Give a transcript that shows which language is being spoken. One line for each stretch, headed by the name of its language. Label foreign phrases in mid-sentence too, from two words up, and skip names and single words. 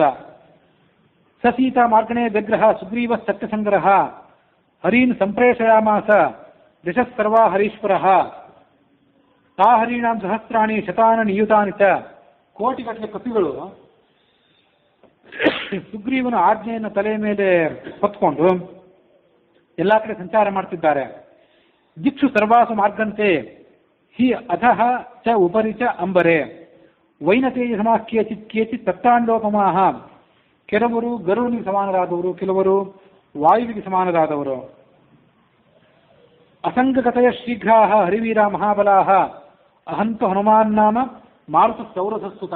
Sanskrit: ಸ ಸೀತಾ ಮಾರ್ಗಣೇ ವ್ಯಗ್ರಹ ಸುಗ್ರೀವ ಸತ್ಯಸಂಗ್ರಹ ಹರೀನ್ ಸಂಪ್ರೇಷಯಾಮಾಸ ದಿಶಃ ಸರ್ವಾ ಹರೀಶ್ವರಃ ತಾ ಹರೀಣಾಂ ಸಹಸ್ರಾಣಿ ಶತಾನ ನಿಯುತಾನಿ ಚ.
Kannada: ಕೋಟಿಗಟ್ಟಲೆ ಕಪಿಗಳು ಸುಗ್ರೀವನ ಆಜ್ಞೆಯನ್ನು ತಲೆಯ ಮೇಲೆ ಹೊತ್ಕೊಂಡು ಎಲ್ಲಾ ಕಡೆ ಸಂಚಾರ ಮಾಡ್ತಿದ್ದಾರೆ.
Sanskrit: ದಿಕ್ಷು ಸರ್ವಾಸು ಮಾರ್ಗಂತೆ ಹಿ ಅಧಃ ಚ ಉಪರಿ ಚ ಅಂಬರೆ ವೈನತೇಯ ಸಮಾಃ ಕೇಚಿತ್ ತತ್ತಾಂಡೋಪಮಾಹ.
Kannada: ಕೆಲವರು ಗರುನಿಗೆ ಸಮಾನರಾದವರು, ಕೆಲವರು ವಾಯುವಿಗೆ ಸಮಾನರಾದವರು.
Sanskrit: ಅಸಂಗತಯ ಶೀಘ್ರಾಹ ಹರಿವೀರ ಮಹಾಬಲಾಹ ಅಹಂತು ಹನುಮಾನ್ ನಾಮ ಮಾರುತ ಸೌರಸಸ್ತುತಃ.